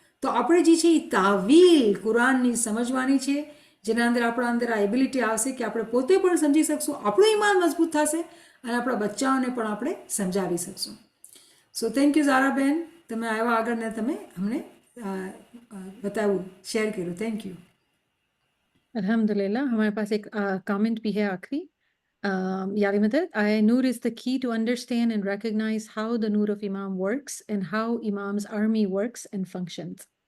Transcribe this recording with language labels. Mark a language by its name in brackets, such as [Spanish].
[Gujarati] તો આપણે જે છે એ તાવીલ કુરાનની સમજવાની છે, જેના અંદર આપણા અંદર આ એબિલિટી આવશે કે આપણે પોતે પણ સમજી શકશું, આપણું ઈમાન મજબૂત થશે અને આપણા બચ્ચાઓને પણ આપણે સમજાવી શકશું. સો થેન્ક યુ ઝારાબેન, તમે આવ્યા આગળ ને તમે અમને [Hindi] बताओ शेयर करो. [English] Thank you. [Arabic] अल्हम्दुलिल्लाह. [Hindi] हमारे पास एक कमेंट भी है आखिरी. यारी मदद, [English] Noor is the key to understand and recognize how the Noor of Imam works and how Imam's army works and functions.